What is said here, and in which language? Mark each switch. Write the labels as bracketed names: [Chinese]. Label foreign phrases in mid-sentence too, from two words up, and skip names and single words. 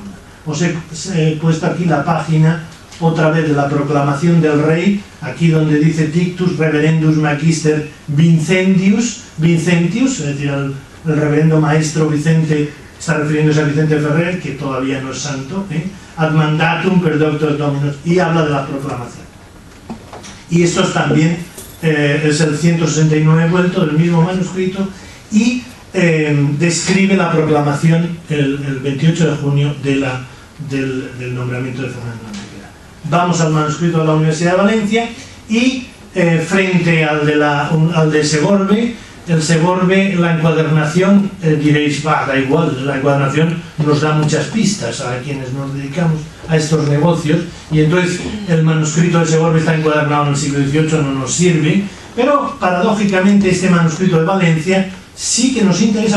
[Spanish] Os he puesto aquí la página otra vez de la proclamación del rey, aquí donde dice [Latin] Tictus Reverendus Magister Vincentius, [Spanish] es decir, el reverendo maestro Vicente, está refiriéndose a Vicente Ferrer, que todavía no es santo, [Latin] ad mandatum per doctor dominus, [Spanish] y habla de la proclamación. Y esto es también es el 169 vuelto del mismo manuscrito, y describe la proclamación el 28 de junio del nombramiento de Fernando Antequera. Vamos al manuscrito de la Universidad de Valencia y frente al de Segorbe, el Segorbe, la encuadernación, diréis, da igual, la encuadernación nos da muchas pistas a quienes nos dedicamos a estos negocios, y entonces el manuscrito de Segorbe está encuadernado en el siglo XVIII, no nos sirve, pero paradójicamente este manuscrito de Valencia sí que nos interesa.